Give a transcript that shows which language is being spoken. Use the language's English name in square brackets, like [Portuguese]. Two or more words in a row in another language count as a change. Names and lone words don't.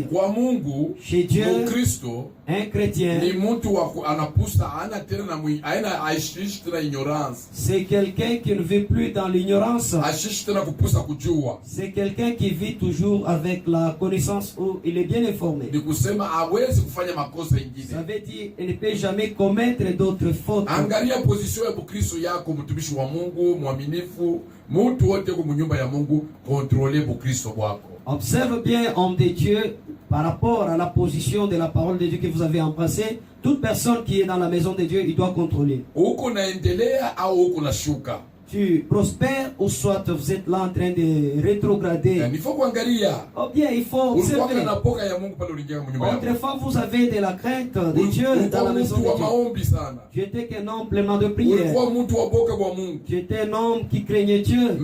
[French] Chez Dieu, un chrétien, c'est quelqu'un qui ne vit plus dans l'ignorance. C'est quelqu'un qui vit toujours avec la connaissance où il est bien informé. Ça veut dire qu'il ne peut jamais commettre d'autres fautes. [Swahili] Mtumishi wa Mungu mwaminifu, mtu wote kwa nyumba ya Mungu, contrôler Bukristo wako. [French] Observe bien, homme de Dieu, par rapport à la position de la parole de Dieu que vous avez embrassée. Toute personne qui est dans la maison de Dieu, il doit contrôler. [Swahili] Uko naendelea au uko nashuka? [French] Tu prospères ou soit vous êtes là en train de rétrograder. Il faut kuangalia. Oh bien, il faut observer. Autrefois, vous avez de la crainte de Dieu dans la maison de Dieu. Tu étais qu'un homme plein de prière. Tu étais un homme qui craignait Dieu.